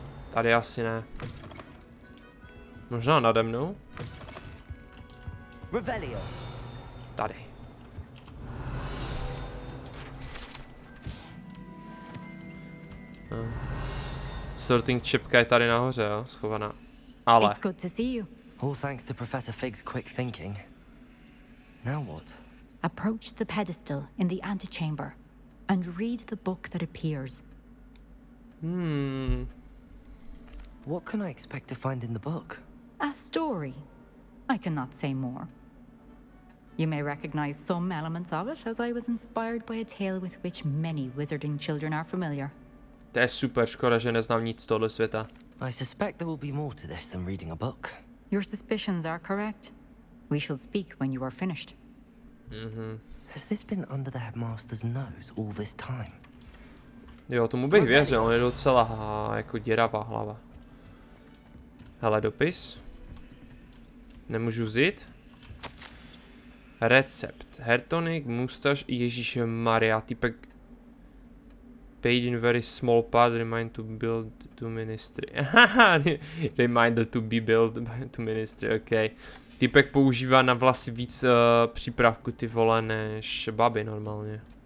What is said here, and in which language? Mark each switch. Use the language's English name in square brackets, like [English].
[Czech] Tady asi ne. Možná nade mnou? Tady. Sorting čepka je tady nahoře, jo, schovaná. Ale. [English] It's good to see you. All thanks to Professor Fig's quick thinking. Now what? Approach the pedestal in the antechamber and read the book that appears. What can I expect to find in the book? A story. I cannot say more. You may recognize some elements of it, as I was inspired by a tale with which many wizarding children are familiar. [Czech] To je super, škoda, že neznám nic z tohle světa. [English] I suspect there will be more to this than reading a book. Your suspicions are correct. We shall speak when you are finished. Has this been under the headmaster's nose all this time? [Czech] Jo, tomu bych věřil, on je docela jako děravá hlava. Hele, dopis. Nemůžu vzít. Recept. Hertonik, mustaž, Ježíš Maria, typek. [English] Paid in very small part, remind to build to ministry. Reminder to be built to ministry, ok. [Czech] Typek používá na vlasy víc přípravku, ty vole, než baby normálně.